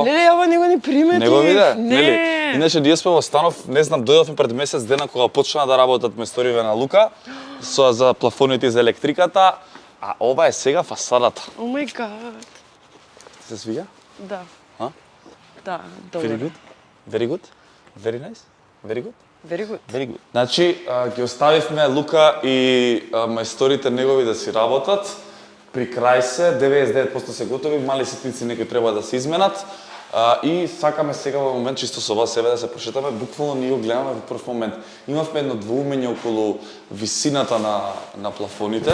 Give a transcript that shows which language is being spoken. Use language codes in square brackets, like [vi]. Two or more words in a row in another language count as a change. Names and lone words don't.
[mk] Леле, ова него не приметив. Не го виде? Не. Нели? Иначе ние сме во станов, не знам, дојдовме пред месец дена кога почна да работат месториве на Лука за плафоните и за електриката, а ова е сега фасадата. [en] Oh my god. [mk] Се свиѓа? Да. А? Да, [en] Very [mk] добро. [en] good. Very good. Very nice. Very good. Very good. Very good. [mk] Значи, ги оставивме Лука и мајсторите негови да си работат. При крај се, 99% се готови, мали ситници некои треба да се изменат. И сакаме сега во момент, чисто со вас себе да се прошетаме, буквално ние го гледаме во прв момент. Имавме едно двоумење околу висината на плафоните.